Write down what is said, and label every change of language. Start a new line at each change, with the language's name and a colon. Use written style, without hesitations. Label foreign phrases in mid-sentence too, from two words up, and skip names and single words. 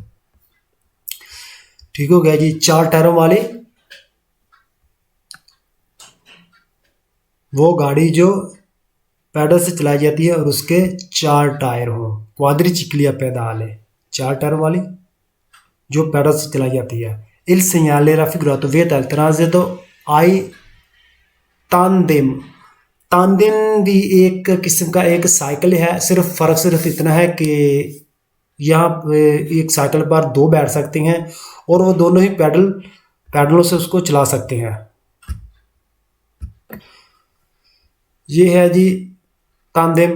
Hindi: ठीक हो गया जी। 4 टायरों वाली वो गाड़ी जो पैडल से चलाई जाती है और उसके 4 टायर हो,
Italian: quadricicli a pedale,
Hindi: 4 टायर वाली जो पैडल से चलाई जाती है।
Italian: Il segnale raffigurato vieta il transito ai tandem,
Hindi: तांदिम भी एक किस्म का एक साइकिल है, फ़र्क सिर्फ इतना है कि यहाँ पे एक साइकिल पर 2 बैठ सकते हैं और वो दोनों ही पैडलों से उसको चला सकते हैं। ये है जी तांदिम।